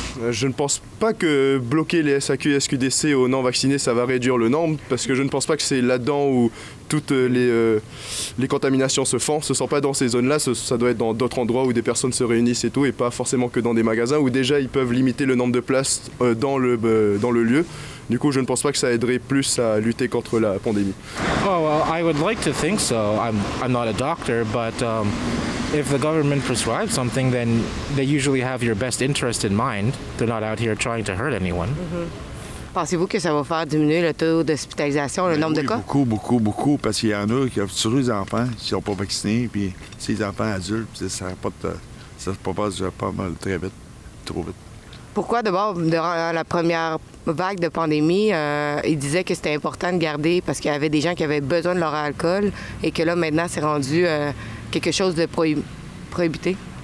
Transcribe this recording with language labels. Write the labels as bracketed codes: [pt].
[fr] Je ne pense pas que bloquer les SAQ et SQDC aux non-vaccinés, ça va réduire le nombre, parce que je ne pense pas que c'est là-dedans où toutes les contaminations se font. Ce ne sont pas dans ces zones-là, ça doit être dans d'autres endroits où des personnes se réunissent et tout, et pas forcément que dans des magasins, où déjà ils peuvent limiter le nombre de places dans le lieu. Du coup, je ne pense pas que ça aiderait plus à lutter contre la pandémie. [en] Oh, well, I would like to think so. I'm not a doctor, but if the government prescribes something, then they usually have your best interest in mind. They're not out here trying to hurt anyone. [fr] Pensez-vous que ça va faire diminuer le taux d'hospitalisation, le nombre de cas? Beaucoup, parce qu'il y en a qui ont toujours des enfants qui ne sont pas vaccinés, puis ces enfants adultes, ça passe pas mal très vite, trop vite. Pourquoi, d'abord, durant la première vague de pandémie, ils disaient que c'était important de garder parce qu'il y avait des gens qui avaient besoin de leur alcool et que là, maintenant, c'est rendu quelque chose de prohibité?